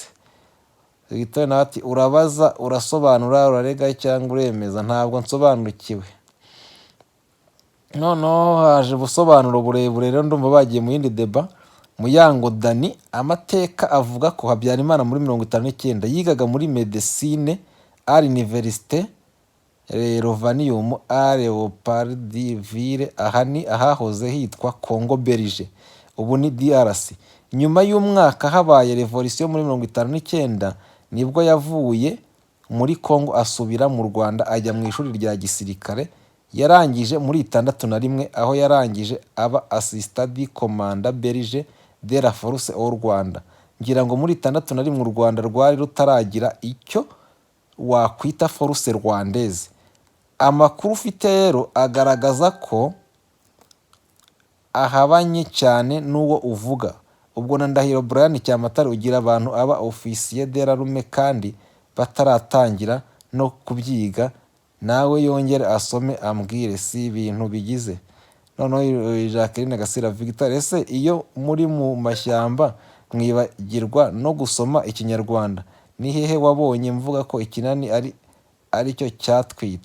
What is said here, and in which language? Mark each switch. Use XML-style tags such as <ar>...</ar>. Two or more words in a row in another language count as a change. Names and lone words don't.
<rw>Victoire nawe ati urabaza, urasobanura, urarega cyangwa uremeza? Ntabwo nsobanukiwe. Noneho haje ubusobanuro burebure, rero ndumva bagiye mu yindi deba. Muyango Dani, amateka avuga ko Habyarimana muri 59 yigaga muri Medecine</rw> <fr>à l'Université Rovanium à Leopoldville,</fr> <rw>ahani ahahoze hitwa Congo Belge, ubu ni DRC. Nyuma y'umwaka habaye revolution muri 59 nibwo yavuye muri Congo asubira mu Rwanda, ajya mu ishuri rya gisirikare. Yarangije muri 61 aho yarangije aba</rw> <fr>assistant du commandant belge de la force au Rwanda.</fr> <rw>Ngira ngo muri 61 u Rwanda rwari rutaragira icyo wakwita</rw> <fr>force rwandaise.</fr> <rw>Amakuru ufite rero agaragaza ko ahabanye cyane n'uwo uvuga. Ubwo na Ndahiro Brian Cyamatare ugira abantu aba</rw> <fr>officier de la rume</fr> <rw>kandi bataratangira no kubyiga, nawe yongere asome ambwire si ibintu bigize. Noneho Jacqueline Gasira Victoire, ese iyo muri mu mashyamba mwibagirwa no gusoma ikinyarwanda? Ni hehe wabonye mvuga ko Ikinani ari cyo cyatwitse?</rw>